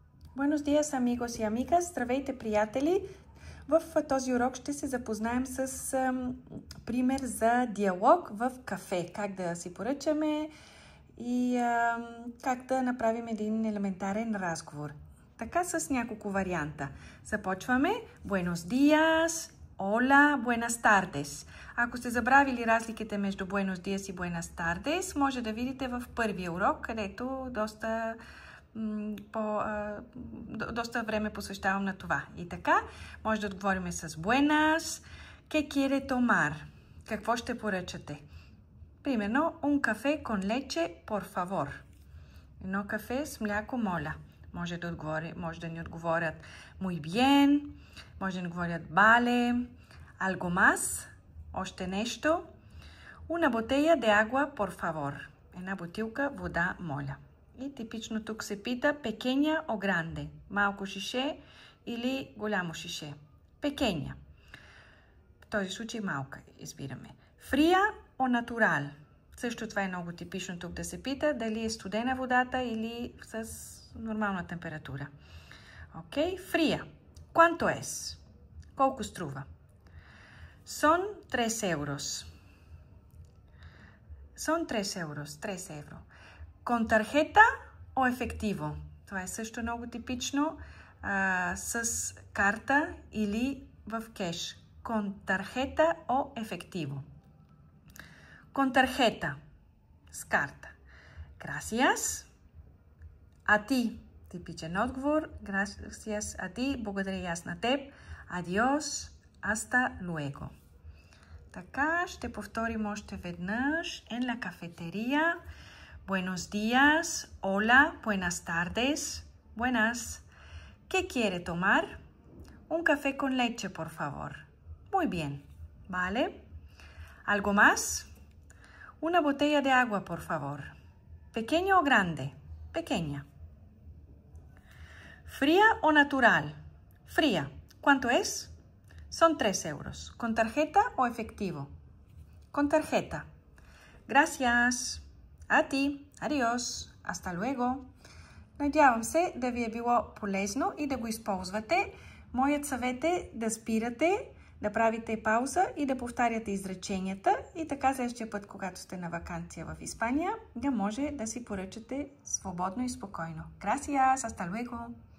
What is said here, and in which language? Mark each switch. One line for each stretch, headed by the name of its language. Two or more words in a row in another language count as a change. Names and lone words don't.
Spanish: Buenos días, amigos y amigas.
Bulgarian: Здравейте, приятели! В този урок ще се запознаем с пример за диалог в кафе. Как да си поръчаме и как да направим един елементарен разговор. Така с няколко варианта. Започваме.
Spanish: Buenos días, hola, buenas tardes.
Bulgarian: Ако сте забравили разликите между
Spanish: Buenos días
Bulgarian: и
Spanish: Buenas tardes,
Bulgarian: може да видите в първия урок, където доста време посвещавам на това. И така, може да отговорим с
Spanish: Buenas. ¿Qué quiere tomar?
Bulgarian: Какво ще поръчате? Примерно,
Spanish: un café con leche, por favor.
Bulgarian: Едно кафе с мляко, моля. Може да ни отговорят
Spanish: muy bien,
Bulgarian: може да ни отговорят
Spanish: vale, algo más,
Bulgarian: още нещо.
Spanish: Una botella de agua, por favor.
Bulgarian: Една бутилка вода, моля. И типично тук се пита
Spanish: pequeña o grande.
Bulgarian: Малко шише или голямо шише.
Spanish: Pequeña.
Bulgarian: В този случай малка избираме.
Spanish: Fría o natural.
Bulgarian: Също това е много типично тук да се пита дали е студена водата или с нормална температура. Окей,
Spanish: fría. ¿Cuánto es?
Bulgarian: Колко струва?
Spanish: Son 3 euros. Son 3 euros. 3 евро. Con tarjeta o efectivo?
Bulgarian: Това е също много типично с карта или в кеш.
Spanish: Con tarjeta o efectivo? Con tarjeta.
Bulgarian: С карта.
Spanish: Gracias. A ti.
Bulgarian: Типичен отговор.
Spanish: Gracias a ti.
Bulgarian: Благодаря и аз на теб.
Spanish: Adiós. Hasta luego.
Bulgarian: Така, ще повторим още веднъж.
Spanish: En la cafetería. Buenos días. Hola. Buenas tardes. Buenas. ¿Qué quiere tomar? Un café con leche, por favor. Muy bien. ¿Vale? ¿Algo más? Una botella de agua, por favor. ¿Pequeña o grande? Pequeña. ¿Fría o natural? Fría. ¿Cuánto es? Son 3 euros. ¿Con tarjeta o efectivo? Con tarjeta. Gracias. A ti. Adiós. Hasta luego.
Bulgarian: Надявам се да ви е било полезно и да го използвате. Моят съвет е да спирате, да правите пауза и да повтаряте изреченията. И така следващия път, когато сте на ваканция в Испания, да може да си поръчате свободно и спокойно.
Spanish: Gracias. Hasta luego.